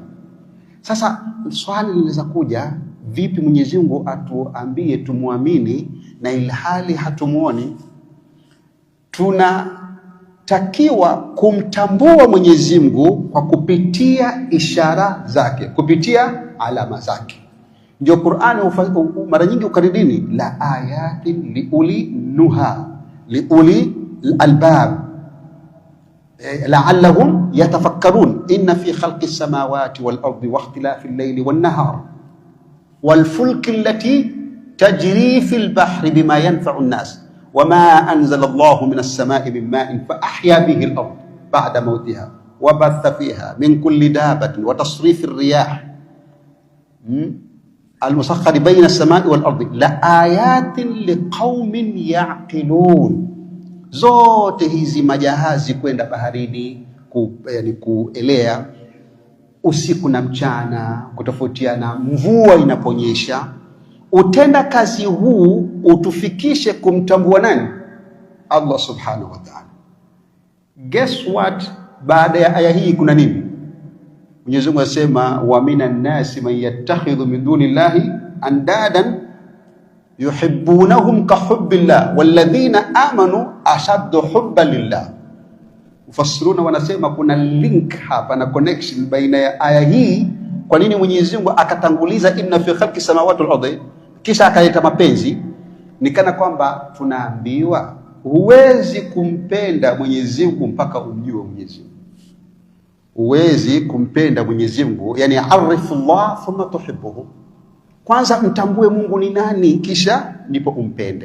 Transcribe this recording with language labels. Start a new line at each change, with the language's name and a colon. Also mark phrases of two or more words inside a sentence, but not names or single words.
Swahili: Sasa swali linaweza kuja, vipi Mwenyezi Mungu atuambie tumuamini na ilhali hatumuoni? tunatakiwa kumtambua Mwenyezi Mungu kwa kupitia ishara zake, kupitia alama zake. Ndio Qur'ani mara nyingi ukaridini
Arabic: لآيات لأولي النهى لأولي الألباب لعلهم يتفكرون إن في خلق السماوات والأرض واختلاف الليل والنهار والفلك التي تجري في البحر بما ينفع الناس وما أنزل الله من السماء من ماء فأحيا به الأرض بعد موتها وبث فيها من كل دابة وتصريف الرياح المسخر بين السماء والأرض لآيات لقوم يعقلون.
Swahili: Zote hizi majahazi kwenda baharini, yani kuelea usiku na mchana, kutofautiana mvua inaponyesha, utenda kazi huu utufikishe kumtambua nani?
Arabic: الله سبحانه وتعالى.
English: Guess what?
Swahili: Baada ya aya hii kuna nini? Mwenyezi Mungu asema
Arabic: ومن الناس من يتخذ من دون الله أندادا يحبونهم كحب الله والذين آمنوا أشد حبا لله.
Swahili: Mufassiruna wanasema kuna link hapa na connection baina ya aya hii. Kwa nini Mwenyezi Mungu akatanguliza
Arabic: إن في خلق السماوات والأرض
Swahili: kisha akaleta mapenzi? Ni kana kwamba tunaambiwa huwezi kumpenda Mwenyezi Mungu mpaka umjue Mwenyezi Mungu. Huwezi kumpenda Mwenyezi Mungu, yani
Arabic: اعرف الله ثم تحبه.
Swahili: Kwanza mtambue Mungu ni nani, kisha ndipo umpende.